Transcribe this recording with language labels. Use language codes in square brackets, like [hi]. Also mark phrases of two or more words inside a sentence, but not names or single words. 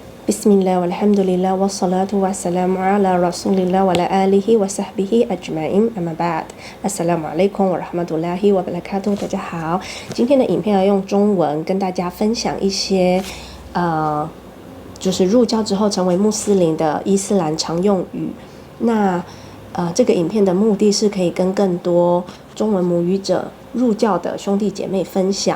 [ar] بسم الله والحمد لله والصلاة والسلام على رسول الله وعلى آله وصحبه أجمعين أما بعد. السلام عليكم ورحمة الله وبركاته. [zh] 大家好，今天的影片要用中文跟大家分享一些就是入教之后成为穆斯林的伊斯兰常用语。那这个影片的目的是可以跟更多中文母语者入教的兄弟姐妹分享。